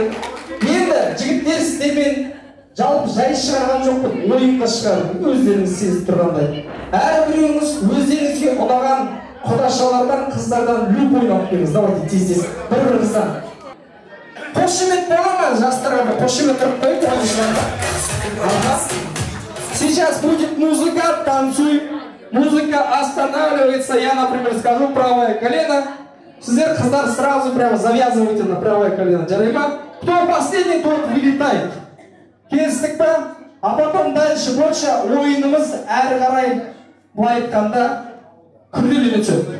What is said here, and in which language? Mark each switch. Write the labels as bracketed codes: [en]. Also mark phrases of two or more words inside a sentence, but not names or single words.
[kk] Енді жігіттер сіздермен жалпы жай шығарған жоқпын, ойынға шығардым, өздеріңіз сезіп тұрғандай. Әрбіреуіңіз өздеріңізге ұнаған құдашалардан, қыздардан люб ойнап беріңіз. Давайте тез-тез бір-біріңізден. Қошемет бола ма? Жастарға бір қошемет тұрып қойып, [ru] сейчас будет музыка, танцуй. Музыка останавливается. Я, например, скажу правое колено. [kk] Сіздер, қыздар, [ru] сразу прямо завязывайте на правое колено. [kk] Жарай ма? [ru] Кто последний, тот вылетает. [kk] Келістік па? [ru] А потом дальше больше [kk] ойынымыз әрі қарай былай айтқанда күрделене түседі.